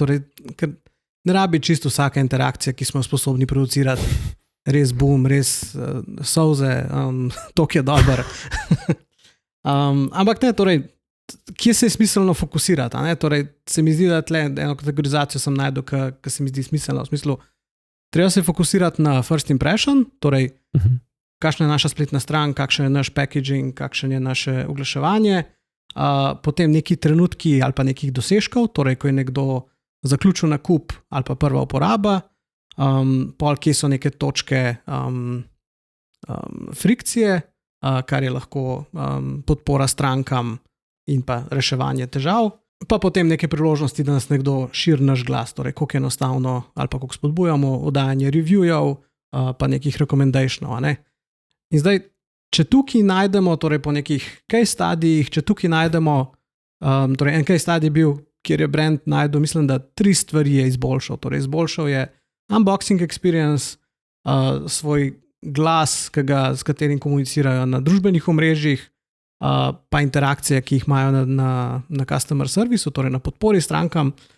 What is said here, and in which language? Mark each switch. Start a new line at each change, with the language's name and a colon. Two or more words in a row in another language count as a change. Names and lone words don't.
Slovenian: Torej, ker ne rabi čisto vsaka interakcija, ki smo sposobni producirati, res boom, res solze, tok je dober. Ampak ne, torej, kje se je smiselno fokusirati? Ne? Torej, se mi zdi, da tle eno kategorizacijo sem najdel, ki se mi zdi smiselno. V smislu, treba se fokusirati na
English: first impression,
Slovenian: torej, kakšna je naša spletna stran, kakšen je naš packaging, kakšen je naše oglaševanje, potem neki trenutki ali pa nekih dosežkov, torej, ko je nekdo zaključil nakup ali pa prva uporaba, pol, kje so neke točke frikcije, kar je lahko podpora strankam in pa reševanje težav, pa potem neke priložnosti, da nas nekdo širi naš glas, torej koliko enostavno ali pa koliko spodbujamo oddajanje reviewjev, pa nekih recommendationov. Ne? In zdaj, če tukaj najdemo, torej po nekih
English: case studijih,
Slovenian: če tukaj najdemo, torej en
English: case study
Slovenian: bil, kjer je brand najdel, mislim, da 3 stvari je izboljšal. Torej izboljšal je
English: unboxing experience,
Slovenian: svoj glas, s katerim komunicirajo na družbenih omrežjih, pa interakcije, ki jih imajo na
English: customer servisu,
Slovenian: torej na podpori strankam,